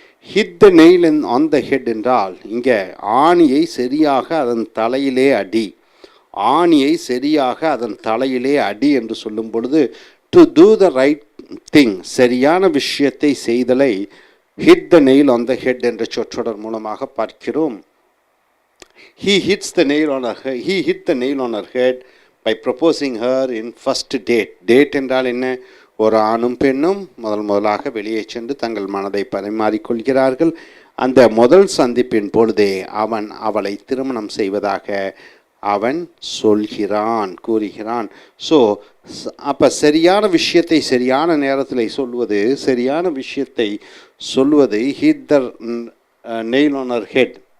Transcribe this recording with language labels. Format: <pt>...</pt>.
<en>hit the nail on the head</en> <ta>என்றால் இங்கே ஆணியை சரியாக அதன் தலையிலே அடி. ஆணியை சரியாக அதன் தலையிலே அடி என்று சொல்லும் பொழுது</ta> <en>to do the right thing,</en> <ta>சரியான விஷயத்தை செய்தலை</ta> <en>hit the nail on the head</en> <ta>என்ற சொற்றொடர் மூலமாக பார்க்கிறோம்.</ta> <en>He hit the nail on her head by proposing her in first date.</en> <ta>Date என்றால் என்ன? ஒரு ஆணும் பெண்ணும் முதலாக வெளியே சென்று தங்கள் மனதை பரிமாறிக்கொள்கிறார்கள். அந்த முதல் சந்திப்பின் பொழுதே அவன் அவளை திருமணம் செய்வதாக அவன் கூறுகிறான். ஸோ அப்போ சரியான விஷயத்தை சரியான நேரத்தில் சொல்வது, சரியான விஷயத்தை சொல்வது</ta> <en>hit the nail on her head.</en>